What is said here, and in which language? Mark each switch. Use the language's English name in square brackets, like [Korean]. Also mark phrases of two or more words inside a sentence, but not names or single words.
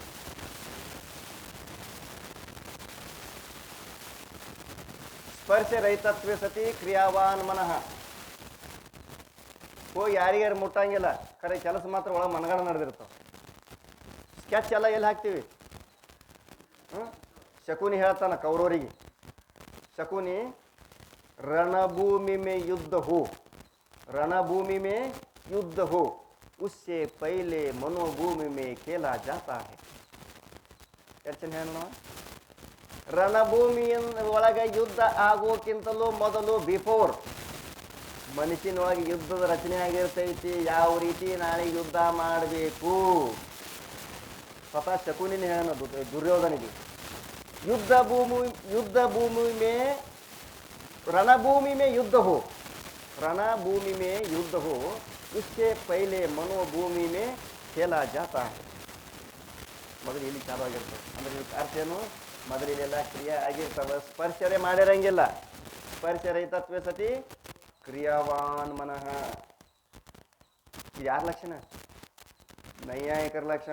[Sanskrit] ಸ್ಪರ್ಶ ರಹಿತತ್ವ ಸತಿ ಕ್ರಿಯಾವಾನ್ ಮನಃ. [Kannada] ಹೋಗಿ ಯಾರಿಗಾರು ಮುಟ್ಟಂಗಿಲ್ಲ, ಖರೆ ಕೆಲಸ ಮಾತ್ರ ಒಳಗೆ ಮನಗಣ ನಡೆದಿರ್ತಾವೆ. ಸ್ಕೆಚ್ ಎಲ್ಲ ಎಲ್ಲಿ ಹಾಕ್ತೀವಿ? ಶಕುನಿ ಹೇಳ್ತಾನ ಕೌರವರಿಗೆ, [Hindi] शकुनी रणभूमि में युद्ध हो, रणभूमि में युद्ध हो, उससे पहले मनोभूमि में खेला जाता है. [Kannada] ಯೋಚನೆ ಹೇಳೋಣ. ರಣಭೂಮಿ ಒಳಗೆ ಯುದ್ಧ ಆಗೋಕ್ಕಿಂತಲೂ ಮೊದಲು ಬಿಫೋರ್ ಮನಸ್ಸಿನೊಳಗೆ ಯುದ್ಧದ ರಚನೆ ಆಗಿರ್ತೈತಿ. ಯಾವ ರೀತಿ ನಾಳೆ ಯುದ್ಧ ಮಾಡಬೇಕು ಸ್ವತಃ ಶಕುನಿನ ಹೇಳೋಣ ದುರ್ಯೋಧನಿಗೆ. [Hindi] युद्ध भूमि में रणभूमि में युद्ध हो, रणभूमि में युद्ध हो, उससे पहले मनोभूमि में खेला जाता है. [Kannada] ಮೊದಲು ಇಲ್ಲಿ ಚಾಲು ಆಗಿರ್ತದೆ ಅಂದ್ರೆ ಇದಕ್ಕೆ ಅರ್ಥ ಏನು? ಮೊದಲಿನೆಲ್ಲ ಕ್ರಿಯೆ ಆಗಿರ್ತವೆ, ಸ್ಪರ್ಶರೆ ಮಾಡಿರಂಗಿಲ್ಲ. [Sanskrit] ಸ್ಪರ್ಶ ರಹಿತತ್ವ ಸತಿ ಕ್ರಿಯಾವಾನ್ ಮನಃ. [Kannada] ಇದು ಯಾರ ಲಕ್ಷಣ? ನೈಯಾಯಿಕರ ಲಕ್ಷಣ.